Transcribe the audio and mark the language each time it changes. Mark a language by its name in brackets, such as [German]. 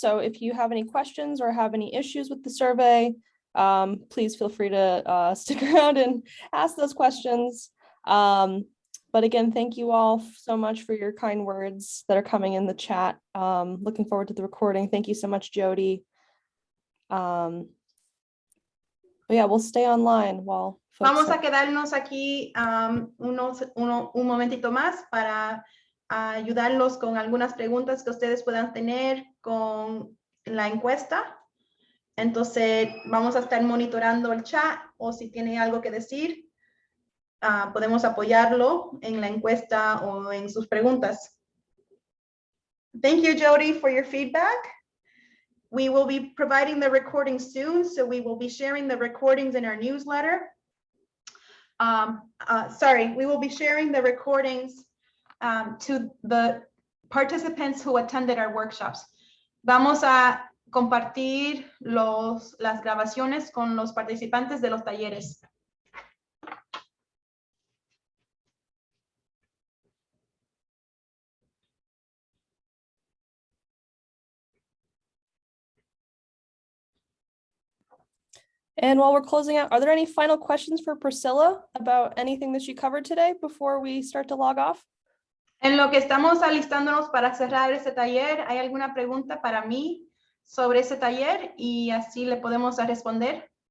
[English] So if you have any questions or have any issues with the survey, please feel free to stick around and ask those questions. But again, thank you all so much for your kind words that are coming in the chat. Looking forward to the recording. Thank you so much, Jody. But yeah, we'll stay online while folks. [Spanish] Vamos a quedarnos aquí un momentito más para ayudarlos con algunas preguntas que ustedes puedan tener con la encuesta. Entonces, vamos a estar monitorando el chat o si tiene algo que decir, podemos apoyarlo en la encuesta o en sus preguntas. [English] Thank you, Jody, for your feedback. We will be providing the recording soon, so we will be sharing the recordings in our newsletter. We will be sharing the recordings to the participants who attended our workshops. [Spanish] Vamos a compartir las grabaciones con los participantes de los talleres. [English] And while we're closing out, are there any final questions for Priscilla about anything that she covered today before we start to log off? [Spanish] En lo que estamos alistándonos para cerrar este taller, ¿hay alguna pregunta para mí sobre ese taller? Y así le podemos responder.